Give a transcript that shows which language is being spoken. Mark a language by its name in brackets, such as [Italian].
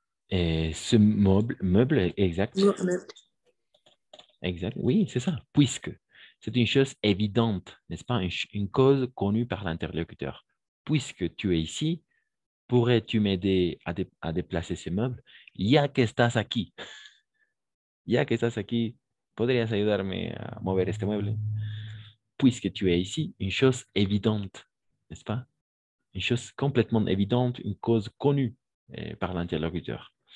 [French] Et ce meuble, exact. Meubles. Exact. Oui, c'est ça. Puisque. C'est une chose évidente, n'est-ce pas? Une cause connue par l'interlocuteur. Puisque tu es ici, pourrais-tu m'aider à déplacer ces meubles? [Spanish] Ya que estás aquí. Ya que estás aquí, ¿podrías ayudarme a mover este mueble? [French] Puisque tu es ici, une chose évidente, n'est-ce pas? Une chose complètement évidente, une cause connue par l'interlocuteur.